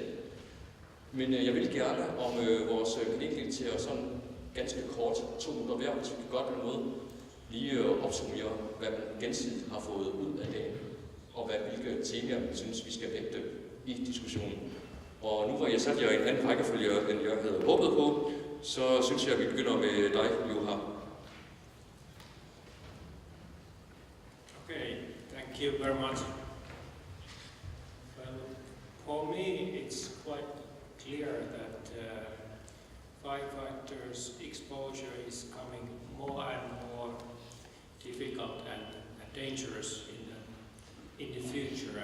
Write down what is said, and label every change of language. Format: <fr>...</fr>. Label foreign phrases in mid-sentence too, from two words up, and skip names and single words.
<da>Men jeg vil gerne om vores paneldeltagere sådan ganske kort, 2 minutter hver, hvis vi kan godt på noget, lige opsummere, hvad man gensidigt har fået ud af dagen, og hvilke temaer man synes, vi skal vægte i diskussionen. Og nu hvor jeg satte jer i en anden rækkefølge, end jeg havde håbet på, så synes jeg, at vi begynder med dig, Juha.</da> <en>Okay, thank you very much. Well, for me, it's quite clear that firefighters' exposure is becoming more and more difficult and dangerous in the future.</en>